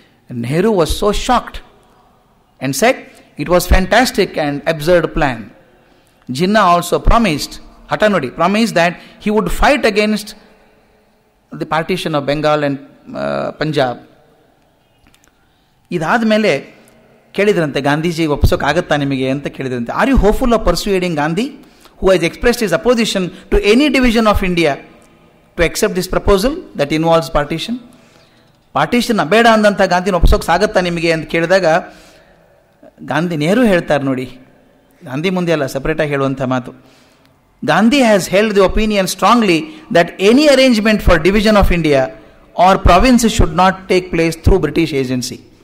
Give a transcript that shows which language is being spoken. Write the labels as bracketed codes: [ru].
[en] Nehru was so shocked and said it was fantastic and absurd plan. Jinnah also promised, [kn] ಹಠ ನೋಡಿ, [en] Promised that he would fight against the partition of Bengal and Punjab. [kn] ಇದಾದ ಮೇಲೆ ಕೇಳಿದ್ರಂತೆ, ಗಾಂಧೀಜಿ ಒಪ್ಪಿಸೋಕ್ಕಾಗತ್ತಾ ನಿಮಗೆ ಅಂತ ಕೇಳಿದ್ರಂತೆ. [en] Are you hopeful of persuading Gandhi, who has expressed his opposition to any division of India, to accept this proposal that involves partition? [kn] Partition ಬೇಡ ಅಂದಂಥ ಗಾಂಧಿನ ಒಪ್ಪಿಸೋಕೆ ಸಾಗತ್ತಾ ನಿಮಗೆ ಅಂತ ಕೇಳಿದಾಗ ಗಾಂಧಿ, ನೆಹರು ಹೇಳ್ತಾರೆ ನೋಡಿ, ಗಾಂಧಿ ಮುಂದೆ ಅಲ್ಲ, ಸಪ್ರೇಟಾಗಿ ಹೇಳುವಂಥ ಮಾತು. [en] Gandhi has held the opinion strongly that any arrangement for division of India or provinces should not take place through British agency.